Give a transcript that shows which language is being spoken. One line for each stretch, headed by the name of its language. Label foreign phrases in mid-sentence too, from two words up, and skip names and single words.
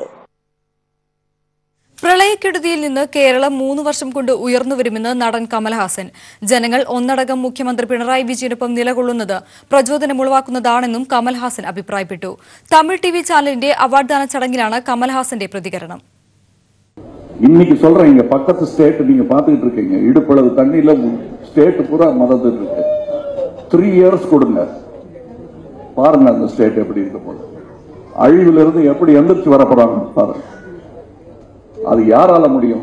Malayalam: പ്രളയക്കെടുതിയിൽ നിന്ന് കേരളം 3 വർഷം കൊണ്ട് ഉയർന്നുവരുമെന്ന് നടൻ കമൽഹാസൻ. ജനങ്ങൾ ഒന്നടങ്കം മുഖ്യമന്ത്രി പിണറായി വിജയനൊപ്പം നിലകൊള്ളുന്നത് പ്രചോദനമുളവാക്കുന്നതാണെന്നും കമൽഹാസൻ അഭിപ്രായപ്പെട്ടു. തമിഴ് TV ചാനലിന്റെ അവാർഡ് ദാന ചടങ്ങിലാണ് കമൽഹാസന്റെ പ്രതികരണം.
Tamil: இன்னைக்கு சொல்றீங்க பக்கத்து ஸ்டேட் நீங்க பாத்துக்கிட்டு இருக்கீங்க, இடுப்பளவு தண்ணியில ஸ்டேட் பூரா மதந்துட்டு இருக்கு. 3 years கொடுங்க, பாருங்க அந்த ஸ்டேட் எப்படி இருக்க போது, அழிவுல இருந்து எப்படி எந்திரிச்சு வர போறாங்க பாருங்க. அது யாரால முடியும்?